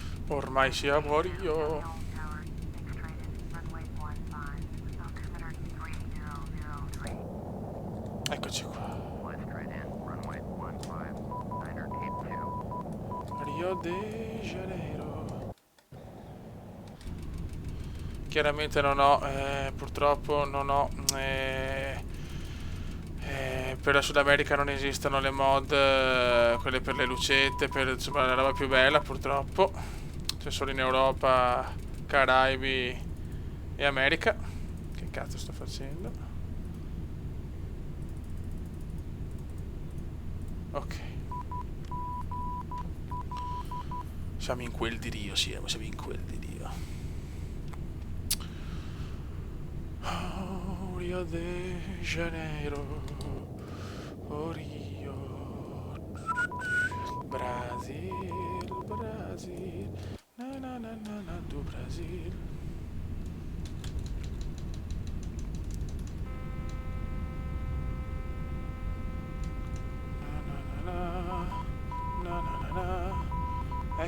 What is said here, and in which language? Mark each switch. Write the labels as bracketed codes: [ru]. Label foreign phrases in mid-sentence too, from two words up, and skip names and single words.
[it] Ormai sia fuori io. Eccoci qua. Rio de Janeiro. Chiaramente non ho, purtroppo non ho, per la Sud America non esistono le mod, quelle per le lucette, per insomma la roba più bella purtroppo. C'è solo in Europa, Caraibi e America. Che cazzo sto facendo? Ok. Siamo in quel di Rio, siamo in quel di Rio. Oh, Rio de Janeiro. Oh, Rio. Brasil, Brasil. Na na na na na do Brasil. Na na na na na na na na.